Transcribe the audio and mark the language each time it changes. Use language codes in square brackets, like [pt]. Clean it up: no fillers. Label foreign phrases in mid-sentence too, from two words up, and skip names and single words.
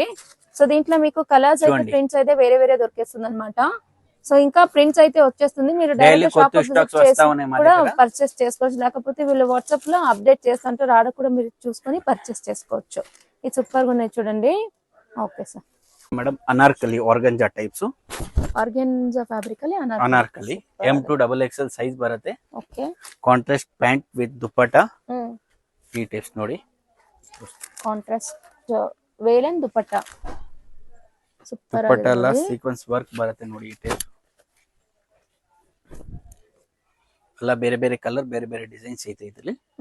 [te] సో దీంట్లో మీకు కలర్స్ అయితే ప్రింట్స్ అయితే వేరే దొరికేస్తుంది అన్నమాట. సో ఇంకా ప్రింట్స్ అయితే వచ్చేస్తుంది. మీరు [en] direct shop [te] కూడా పర్చేస్ చేసుకోవచ్చు, లేకపోతే వీళ్ళు వాట్సాప్ లో అప్డేట్ చేస్తుంటారు, ఆడ కూడా మీరు చూసుకొని పర్చేస్ చేసుకోవచ్చు. ఇది సూపర్ గా ఉన్నాయి చూడండి. [en] okay sir. madam Anarkali organza types. organza fabric [kn] ಅಲ್ಲಿ ಅನಾರ್ಕಲಿ M2XXL ಸೈಜ್ ಬರುತ್ತೆ. ಓಕೆ. [en] contrast pant with dupatta. [kn] ಈ ಟೈಪ್ಸ್ ನೋಡಿ. ಕಾಂಟ್ರಾಸ್ಟ್ ವೇಲನ್ ದುಪಟ್ಟಾ ಸೂಪರ್ ಆಗಿದೆ. ದುಪಟ್ಟಾ ಎಲ್ಲ [en] sequence work [kn] ಬರುತ್ತೆ ನೋಡಿ. ಈ ಟೈಪ್ ಎಲ್ಲ ಬೇರೆ ಬೇರೆ ಕಲರ್ ಬೇರೆ ಬೇರೆ ಡಿಸೈನ್ಸ್ ಐತೆ ಇದರಲ್ಲಿ.